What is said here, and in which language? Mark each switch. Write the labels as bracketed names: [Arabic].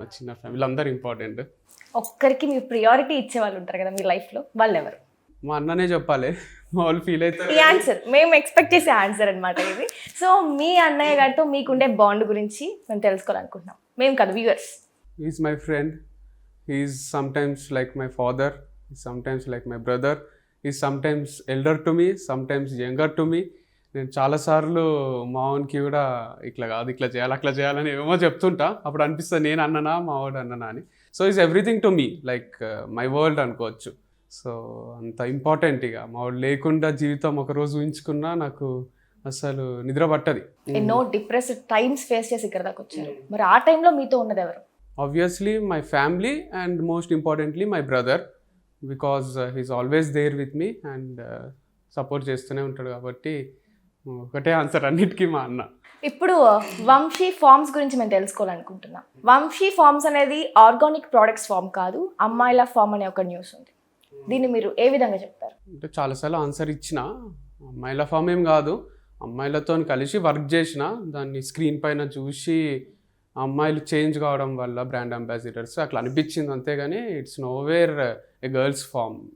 [Telugu] మా చిన్న ఫ్యామిలీ అందరు ఇంపార్టెంట్. ఒక్కరికి మీ ప్రియారిటీ ఇచ్చే వాళ్ళు ఉంటారు కదా మీ లైఫ్లో, వాళ్ళు ఎవరు? మా అన్ననే చెప్పాలి, మా వాళ్ళు ఫీల్ అవుతారు. ఈ ఆన్సర్ మేము ఎక్స్పెక్ట్ చేసే ఆన్సర్ అనమాట ఇది. సో మీ అన్నయ్య గారితో మీకుండే బాండ్ గురించి మేము తెలుసుకోవాలనుకుంటున్నాం. మేము కదా viewers. [English] He's my friend. He's sometimes like my father. He's sometimes like my brother. He's sometimes elder to me, sometimes younger to me. [Telugu] నేను చాలాసార్లు మావానికి కూడా ఇట్లా కాదు, ఇట్లా చేయాలి, అట్లా చేయాలని ఏమో చెప్తుంటా. అప్పుడు అనిపిస్తుంది నేను అన్ననా మావాడు అన్ననా అని. [English] so is everything to me, like my world [Telugu] అనుకోవచ్చు. సో అంత ఇంపార్టెంట్. ఇక మావాడు లేకుండా జీవితం ఒకరోజు ఊహించుకున్నా నాకు అసలు నిద్ర పట్టది. ఎన్నో డిప్రెస్డ్ టైమ్స్ ఫేస్ చేసి ఇక్కడ దాకా వచ్చారు. మరి ఆ టైంలో మీతో ఉన్నది ఎవరు? [English] Obviously my family and most importantly my brother, because he's always there with me and support [Telugu] చేస్తూనే ఉంటాడు. కాబట్టి ఒకటే ఆన్సర్ అన్నిటికీ, మా అన్న. ఇప్పుడు వంశీ ఫార్మ్స్ గురించి మేము తెలుసుకోవాలనుకుంటున్నాం. వంశీ ఫార్మ్స్ అనేది ఆర్గానిక్ ప్రోడక్ట్స్ ఫామ్ కాదు, అమ్మాయిల ఫామ్ అనే ఒక న్యూస్ ఉంది. దీన్ని మీరు ఏ విధంగా చెప్తారు? అంటే చాలాసార్లు ఆన్సర్ ఇచ్చిన, అమ్మాయిల ఫామ్ ఏం కాదు, అమ్మాయిలతో కలిసి వర్క్ చేసిన, దాన్ని స్క్రీన్ పైన చూసి అమ్మాయిలు చేంజ్ కావడం వల్ల బ్రాండ్ అంబాసిడర్స్ అట్లా అనిపించింది, అంతేగాని [English] It's nowhere a girls form.